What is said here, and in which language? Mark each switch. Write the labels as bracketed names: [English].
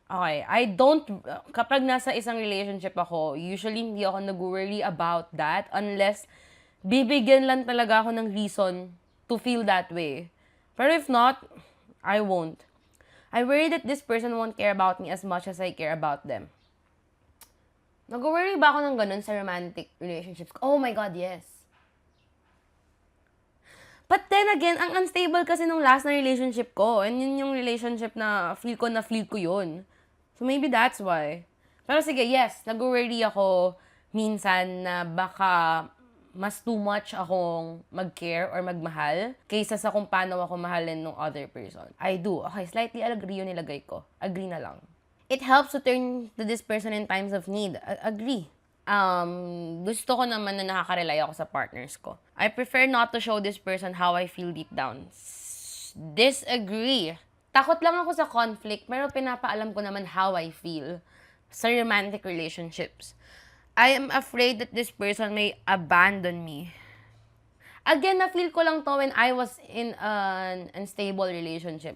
[Filipino] Okay, I don't, kapag nasa isang relationship ako, usually hindi ako nag-worry about that unless bibigyan lang talaga ako ng reason to feel that way. [English] Pero if not, I won't. I worry that this person won't care about me as much as I care about them. [Filipino] Nag-worry ba ako ng ganun sa romantic relationships? [English] Oh my God, yes. But then again, [Filipino] ang unstable kasi nung last na relationship ko. And yun yung relationship na feel ko yun. [English] So maybe that's why. [Filipino] Pero sige, yes, nag-worry ako minsan na baka mas too much akong mag-care or magmahal kaysa sa kung paano ako mahalin ng other person. [English] I do. [Filipino] Okay, slightly agree yun nilagay ko. Agree na lang. [English] It helps to turn to this person in times of need. Agree. [Filipino] Gusto ko naman na nakaka-rely ako sa partners ko. [English] I prefer not to show this person how I feel deep down. Disagree. [Filipino] Takot lang ako sa conflict, pero pinapaalam ko naman how I feel sa romantic relationships. [English] I am afraid that this person may abandon me. Again, na-feel ko lang to when I was in an unstable relationship.